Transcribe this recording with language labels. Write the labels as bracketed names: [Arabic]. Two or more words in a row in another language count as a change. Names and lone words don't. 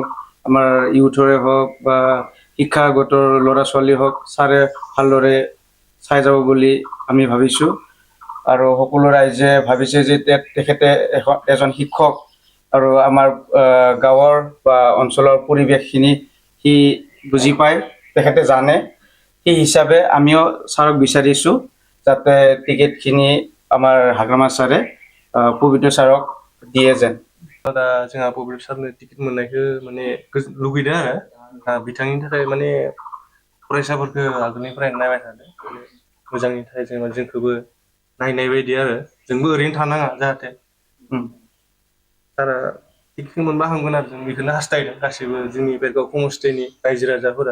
[Assamese] আমাৰ ইউথৰে হওক বা শিক্ষাগতৰ ল'ৰা ছোৱালী হওক ছাৰে ভালদৰে চাই যাব বুলি আমি ভাবিছোঁ আৰু সকলো ৰাইজে ভাবিছে যে তেখেতে এজন শিক্ষক আৰু আমাৰ গাঁৱৰ বা অঞ্চলৰ পৰিৱেশখিনি সি বুজি পায় তেখেতে জানে সেই হিচাপে আমিও ছাৰক বিচাৰিছোঁ যাতে টিকেটখিনি আমাৰ হাগ্ৰামা ছাৰে পবিত্ৰ ছাৰক দিয়ে যেন [Bodo] दा जोंहा पबित्र सारनो टिकेट मोननायखौ माने लुगैदों आरो बिथांनि थाखाय माने फरायसाफोरखौ आगोलनिफ्राय नायबाय थादों मोजांनि थाखाय जेनेबा जोंखौबो नायनाय बायदि आरो जोंबो ओरैनो थानाङा जाहाथे सारा टिकेटखौ मोनबा हामगोन आरो जों बेखौनो हास्थायदों गासैबो जोंनि बेरगाव समस्थिनि रायजो राजाफोरा